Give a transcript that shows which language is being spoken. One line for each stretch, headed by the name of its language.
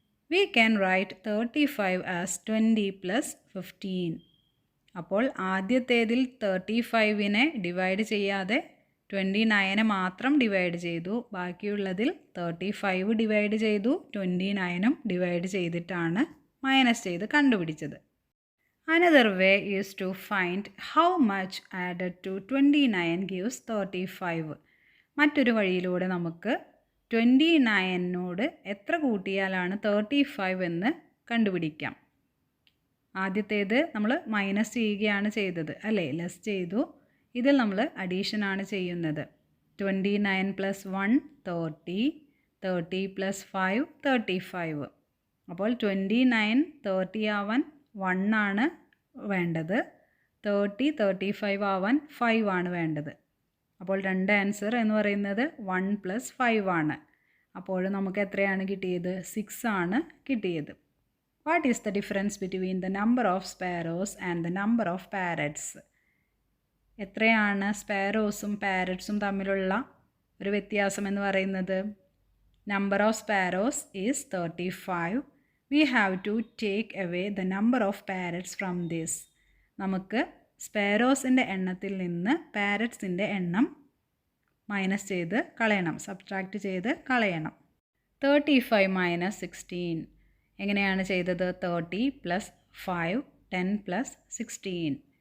English: We can write 35 as 20 plus 15.
Malayalam: അപ്പോൾ ആദ്യത്തേതിൽ 35നെ divide ചെയ്യാതെ 29നെ മാത്രം ഡിവൈഡ് ചെയ്തു. ബാക്കിയുള്ളതിൽ 35 ഡിവൈഡ് ചെയ്തു, 29ഉം ഡിവൈഡ് ചെയ്തിട്ടാണ് മൈനസ് ചെയ്ത് കണ്ടുപിടിച്ചത്.
English: Another way is to find how much added to 29 gives 35.
Malayalam: മറ്റൊരു വഴിയിലൂടെ നമുക്ക് 29നോട് എത്ര കൂട്ടിയാലാണ് 35 എന്ന് കണ്ടുപിടിക്കാം. ആദ്യത്തേത് നമ്മൾ മൈനസ് ചെയ്യുകയാണ് ചെയ്തത് അല്ലേ? ലെസ് ചെയ്തു. ഇതിൽ നമ്മൾ അഡീഷനാണ് ചെയ്യുന്നത്. 29 പ്ലസ് 1 30, 30 പ്ലസ് 5 35. അപ്പോൾ 29 30 ആവാൻ 1 ആണ് വേണ്ടത്, 30 35 ആവാൻ 5 ആണ് വേണ്ടത്. അപ്പോൾ 2 ആൻസർ എന്ന് പറയുന്നത് 1 പ്ലസ് 5 ആണ്. അപ്പോൾ നമുക്ക് എത്രയാണ് കിട്ടിയത്? 6 ആണ് കിട്ടിയത്.
English: What is the difference between the number of sparrows and the number of parrots?
Malayalam: എത്രയാണ് സ്പാരോസും പാരറ്റ്സും തമ്മിലുള്ള ഒരു വ്യത്യാസം എന്ന് പറയുന്നത്?
English: Number of sparrows is 35. We have to take away the number of parrots from this.
Malayalam: നമുക്ക് സ്പാരോസിൻ്റെ എണ്ണത്തിൽ നിന്ന് പാരറ്റ്സിൻ്റെ എണ്ണം മൈനസ് ചെയ്ത് കളയണം, സബ്ട്രാക്റ്റ് ചെയ്ത് കളയണം. 35 മൈനസ് 16 എങ്ങനെയാണ് ചെയ്തത്? 30 പ്ലസ് 5 10 പ്ലസ് 16.